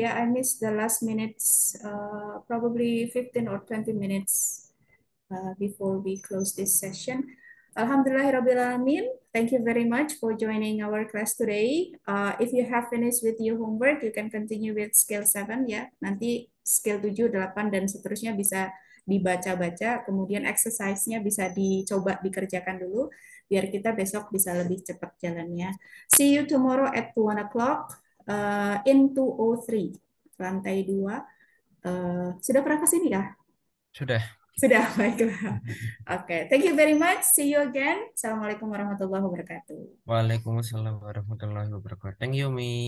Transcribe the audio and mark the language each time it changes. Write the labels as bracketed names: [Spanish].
[English] Yeah, I missed the last minutes, probably 15 or 20 minutes before we close this session. Alhamdulillahirrabbilalamin. Thank you very much for joining our class today. If you have finished with your homework, you can continue with skill 7 [Indonesian] ya. Nanti skill 7, 8, dan seterusnya bisa dibaca-baca, kemudian exercise-nya bisa dicoba dikerjakan dulu, biar kita besok bisa lebih cepat jalannya. [English] See you tomorrow at 1 o'clock in 203, [Indonesian] lantai 2. Sudah pernah ke sini ya? Sudah. Sudah, baiklah. [English] Oke, thank you very much. See you again. [Indonesian] Assalamualaikum warahmatullahi wabarakatuh. Waalaikumsalam warahmatullahi wabarakatuh. [English] Thank you, Miss.